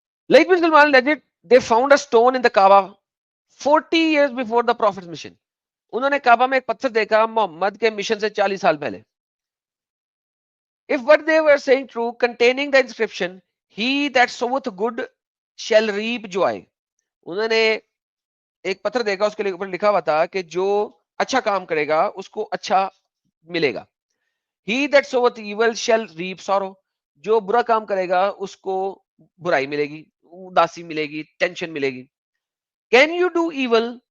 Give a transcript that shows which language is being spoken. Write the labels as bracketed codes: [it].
[en] Like bin Salman alleged, they found a stone in the Kaaba 40 years before the Prophet's mission. [ur] انہوں نے کعبہ میں ایک پتھر دیکھا محمد کے مشن سے 40 سال پہلے. [en] If what they were saying true, containing the inscription, he that soweth good shall reap joy. [ur] انہوں نے ایک پتھر دیکھا, اس کے اوپر لکھا ہوا تھا کہ جو اچھا کام کرے گا اس کو اچھا ملے گا. [en] He that soweth evil shall reap sorrow. [ur] جو برا کام کرے گا اس کو برائی ملے گی, اداسی ملے گی, ٹینشن ملے گی. [en] Can you do evil